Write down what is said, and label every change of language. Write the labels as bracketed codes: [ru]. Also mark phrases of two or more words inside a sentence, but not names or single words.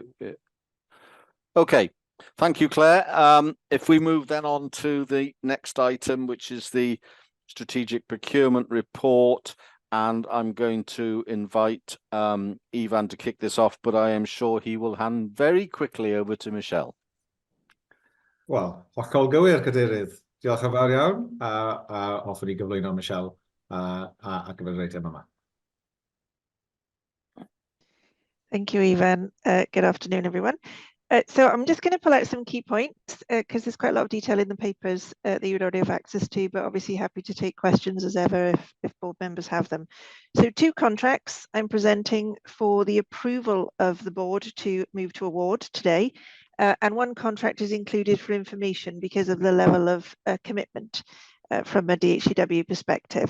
[en] Okay. Thank you, Claire. If we move then on to the next item, which is the strategic procurement report, and I'm going to invite Ivan to kick this off, but I am sure he will hand very quickly over to Michelle. [cy] Wel, hollol gywir, Cadeirydd. Diolch yn fawr iawn. Hoffwn i gyflwyno Michelle a gyfer yr eitem yma. [en] Thank you, Ivan. Good afternoon, everyone. So I'm just going to pull out some key points because there's quite a lot of detail in the papers that you would already have access to, but obviously happy to take questions as ever if board members have them. So 2 contracts I'm presenting for the approval of the board to move to award today, and 1 contract is included for information because of the level of commitment from a DHCW perspective.